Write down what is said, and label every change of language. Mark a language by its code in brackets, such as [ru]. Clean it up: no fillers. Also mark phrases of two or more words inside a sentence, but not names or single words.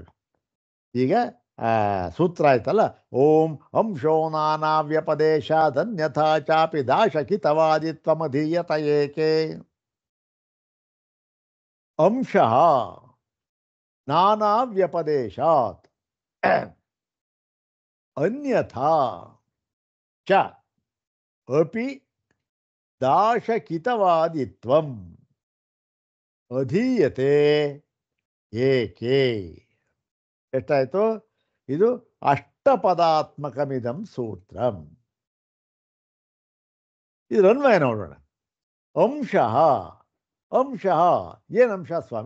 [kn] ಈಗ ಸೂತ್ರ ಆಯ್ತಲ್ಲ, [sa] ಓಂ ಅಂಶೋ ನಾನಾವ್ಯಪದೇಶಾದನ್ಯಥಾ ಚಾಪಿ ದಾಶಕಿತವಾದಿತ್ವಮಧೀಯತ ಏಕೆ. ಅಂಶಃ ನಾನಾವ್ಯಪದೇಶಾತ್ ಅನ್ಯಥಾ ಚ ಅಪಿ ದಾಶಕಿತವಾದಿತ್ವಂ ಅಧೀಯತೆ ಏಕೆ. [kn] ಎಷ್ಟಾಯಿತು? ಇದು [sa] ಅಷ್ಟಪದಾತ್ಮಕಮಿದಂ ಸೂತ್ರಂ. [kn] ಇದರ ಅನ್ವಯ ನೋಡೋಣ. ಅಂಶಃ, ಅಂಶಃ ಏನು ಅಂಶ ಸ್ವಾಮಿ?